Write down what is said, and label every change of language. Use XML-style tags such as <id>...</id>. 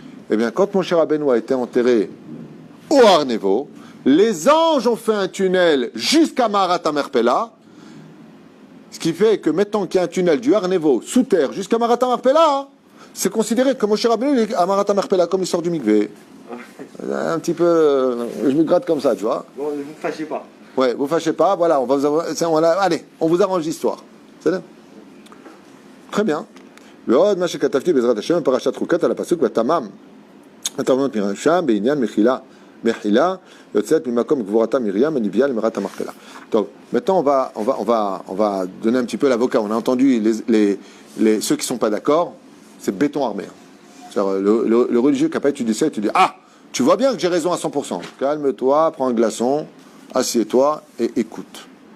<fr>Eh bien, quand Moshe Rabbeinu a été enterré au Har Nevo, les anges ont fait un tunnel jusqu'à Maarat HaMarpela, ce qui fait que maintenant qu'il y a un tunnel du Har Nevo sous terre jusqu'à Maarat HaMarpela, c'est considéré que Moshe Rabbeinu est à Maarat HaMarpela comme il sort du mikvé. Un petit peu, je me gratte comme ça, tu vois. Bon, ne vous fâchez pas. Ouais, vous fâchez pas, voilà, on va vous avoir, allez, on vous arrange l'histoire. C'est là. Très bien.</fr> <he>ועוד מה שכתבתי בעזרת השם בפרשת חוקת על הפסוק ותמם התמנות מרשם בעניין מחילה יוצאת ממקום גבורתה מרים הנביאה למערת המכפלה.</he> <fr>Donc, maintenant on va donner un petit peu l'avocat. On a entendu ceux qui ne sont pas d'accord, c'est béton armé. C'est-à-dire, le religieux qui n'a pas étudié ça, il te dit ah, tu vois bien que j'ai raison à 100%. Calme-toi, prends un glaçon, assieds-toi et écoute.</fr>